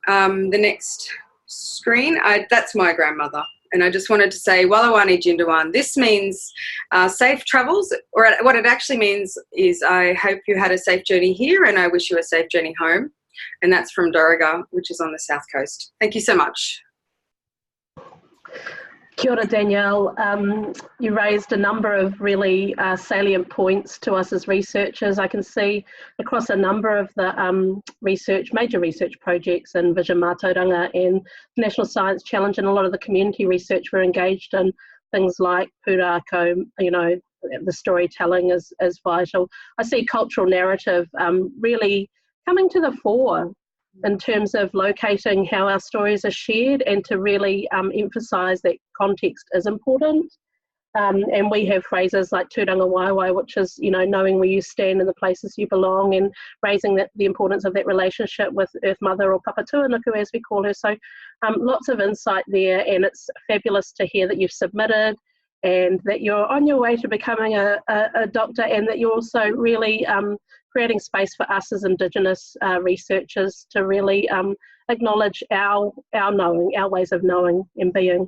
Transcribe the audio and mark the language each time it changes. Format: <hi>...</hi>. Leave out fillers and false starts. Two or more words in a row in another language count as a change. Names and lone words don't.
<en>the next screen, that's my grandmother. And I just wanted to say,</en> <kgs>Walawani Jindawan.</kgs> <en>This means safe travels, or what it actually means is I hope you had a safe journey here and I wish you a safe journey home. And that's from Dorriga, which is on the south coast. Thank you so much.</en> <mi>Kia ora,</mi> <en>Danielle. You raised a number of really salient points to us as researchers. I can see across a number of the major research projects in Vision Mātauranga and National Science Challenge, and a lot of the community research we're engaged in, things like pūrākau, the storytelling is vital. I see cultural narrative really coming to the fore in terms of locating how our stories are shared, and to really emphasise that context is important. And we have phrases like</en> <mi>tūranga waiwai,</mi> <en>which is, knowing where you stand and the places you belong, and raising the importance of that relationship with Earth Mother, or Papatūānuku as we call her. So lots of insight there, and it's fabulous to hear that you've submitted and that you're on your way to becoming a doctor, and that you're also really creating space for us as Indigenous researchers to really acknowledge our knowing, our ways of knowing and being.</en>